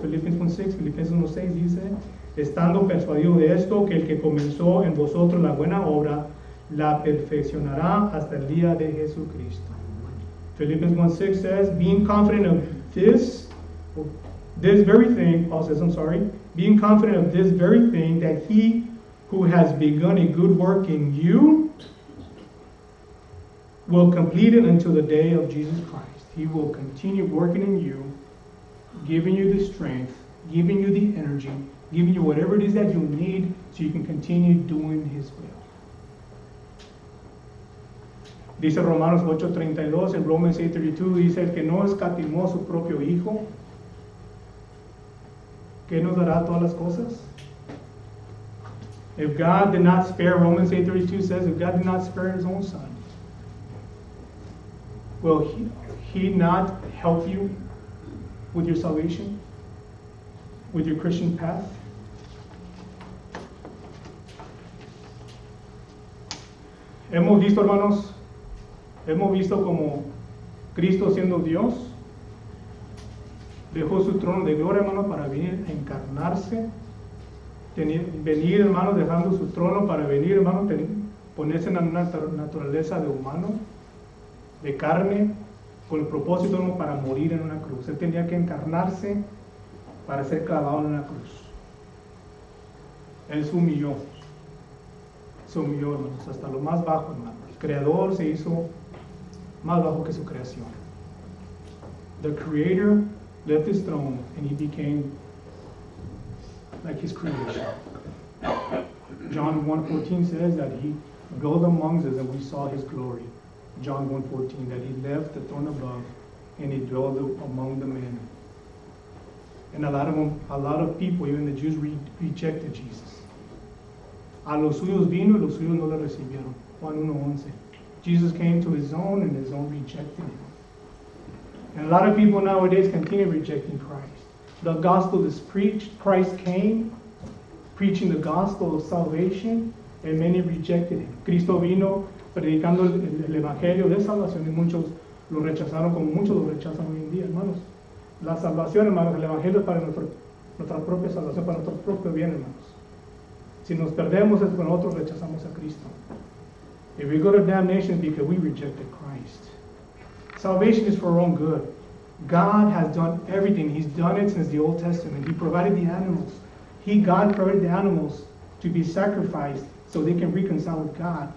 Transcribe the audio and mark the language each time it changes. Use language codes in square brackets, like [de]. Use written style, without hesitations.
[es] Filipenses 1:6 dice, estando persuadido de esto, que el que comenzó en vosotros la buena obra, la perfeccionará hasta el día de Jesucristo. [en] Philippians 1:6 says, being confident of this very thing, Paul says, being confident of this very thing, that he who has begun a good work in you will complete it until the day of Jesus Christ. He will continue working in you, giving you the strength, giving you the energy, giving you whatever it is that you need so you can continue doing His will. [es] Dice Romanos 8:32, en Romans 8:32 dice, el que no escatimó a su propio Hijo, ¿qué nos dará todas las cosas? [en] If God did not spare, Romans 8:32 says, if God did not spare His own Son, will He not help you with your salvation, with your Christian path? [es] Hemos visto, hermanos, como Cristo, siendo Dios, dejó su trono de gloria, hermano, para venir a encarnarse, venir, hermano, dejando su trono para venir, hermano, ponerse en una naturaleza de humano, de carne, con el propósito, hermano, para morir en una cruz. Él tenía que encarnarse para ser clavado en una cruz. Él se humilló, hermanos, hasta lo más bajo, hermano. El Creador se hizo más bajo que su creación. [en] The Creator left His throne and He became like His creation. John 1:14 says that He dwelled amongst us and we saw His glory. John 1:14, that He left the throne above and He dwelled among the men. And a lot of people, even the Jews, rejected Jesus. [es] A los suyos vino y los suyos no le recibieron. Juan 1:11. [en] Jesus came to His own and His own rejected Him. And a lot of people nowadays continue rejecting Christ. The gospel is preached. Christ came preaching the gospel of salvation, and many rejected Him. [es] Cristo vino predicando el evangelio de salvación y muchos lo rechazaron, como muchos lo rechazan hoy en día, hermanos. La salvación, hermanos, el evangelio es para nuestra propia salvación, para nuestro propio bien, hermanos. Si nos perdemos es porque nosotros rechazamos a Cristo. [en] If we go to damnation, it's because we rejected Christ. Salvation is for our own good. God has done everything. He's done it since the Old Testament. He provided the animals. God provided the animals to be sacrificed so they can reconcile with God.